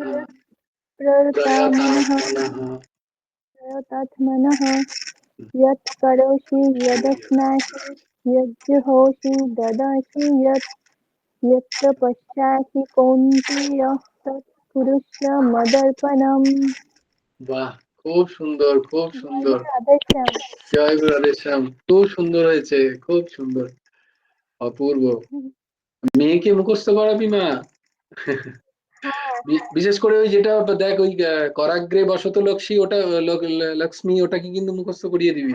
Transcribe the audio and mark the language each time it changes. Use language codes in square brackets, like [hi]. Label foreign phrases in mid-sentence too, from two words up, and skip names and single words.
[sa] प्रयतात्मनः प्रयतात्मनः प्रयतात्मनः यत् करोषि यदश्नासि यज्जुहोषि ददासि यत् पश्यासि कौन्तेय तत् कुरुष्व मदर्पणम् [bn] বাহ! খুব সুন্দর, খুব সুন্দর। রাধেশ্যাম। জয় গুরু রাধেশ্যাম, খুব সুন্দর হয়েছে, খুব সুন্দর, অপূর্ব। মেয়েকে মুখস্থ করাবি মা? হ্যাঁ বিশেষ করে ওই যেটা দেখ ওই [sa] করাগ্রে বসত লক্ষ্মী, [bn] ওটা লক্ষ্মী, ওটাকে কিন্তু মুখস্থ করিয়ে দিবি